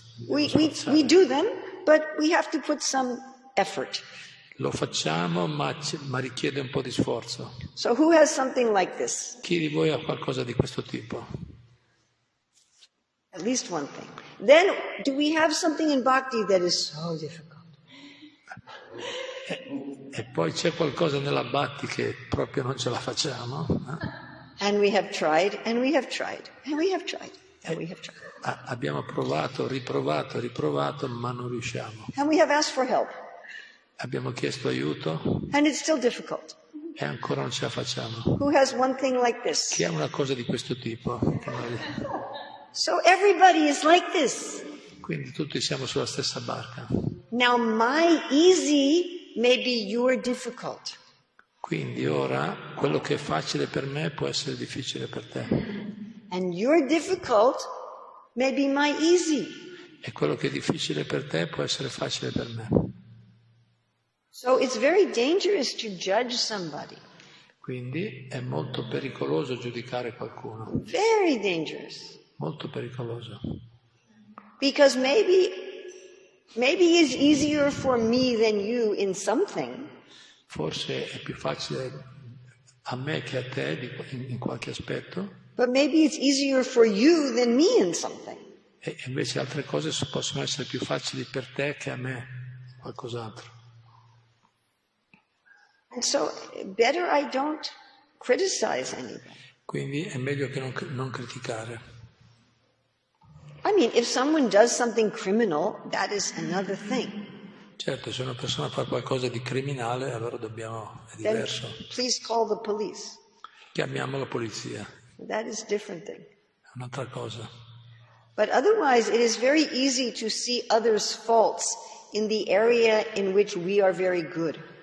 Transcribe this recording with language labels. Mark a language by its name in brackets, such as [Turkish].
[English] We do them, but we have to put some effort. [Italian] Lo facciamo, ma richiede un po' di sforzo. [English] So who has something like this? [Italian] Chi di voi ha qualcosa di questo tipo? [English] At least one thing. Then, do we have something in bhakti that is so difficult? [Italian] E poi c'è qualcosa nella bhakti che proprio non ce la facciamo. [English] And we have tried, and we have tried, and we have tried, and we have tried. [Italian] Abbiamo provato, riprovato, ma non riusciamo. [English] And we have asked for help, [Italian] Abbiamo chiesto aiuto [English] and it's still difficult. [Italian] e ancora non ce la facciamo. [English] Who has one thing like this? [Italian] Chi ha una cosa di questo tipo? [English] So everybody is like this. [Italian] Quindi tutti siamo sulla stessa barca. [English] Now my easy may be your difficult. [Italian] Quindi ora quello che è facile per me può essere difficile per te. [English] And your difficult may be my easy. [Italian] E quello che è difficile per te può essere facile per me. [English] So it's very dangerous to judge somebody. [Italian] Quindi è molto pericoloso giudicare qualcuno. [English] Very dangerous. [Italian] Molto pericoloso. [English] Because maybe Maybe it's easier for me than you in something. [Italian] Forse è più facile a me che a te in qualche aspetto. [English] But maybe it's easier for you than me in something. [Italian] E invece altre cose possono essere più facili per te che a me, qualcos'altro. [English] And so, better I don't criticize anybody. [Italian] Quindi è meglio che non criticare. [English] I mean, if someone does something criminal, that is another thing. [Italian] Certo, se una persona fa qualcosa di criminale, allora è diverso. [English] Then please call the police. [Italian] Chiamiamo la polizia. [English] That is a different thing. [Italian] È un'altra cosa. [English] But otherwise, it is very easy to see others' faults in the area in which we are very good.